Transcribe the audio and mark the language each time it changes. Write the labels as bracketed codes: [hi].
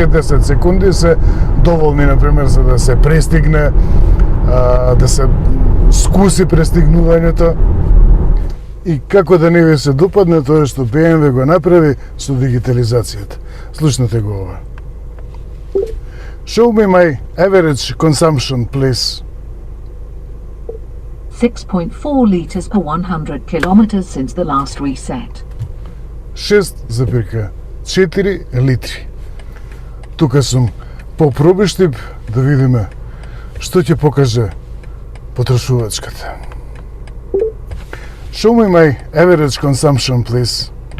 [mk] Тие 10 секунди се доволни, например, за да се престигне, да се скуси престигнувањето и како да не ви се допадне тоа што BMW го направи со дигитализацијата. Слушнете го ова. [en] Show me my average consumption, please. 6.4 liters per 100 kilometers since the last reset. [mk] 6,4 литри. Тука сум попробиштип да видиме што ќе покаже потрошувачката. [en] Show me my average consumption, please.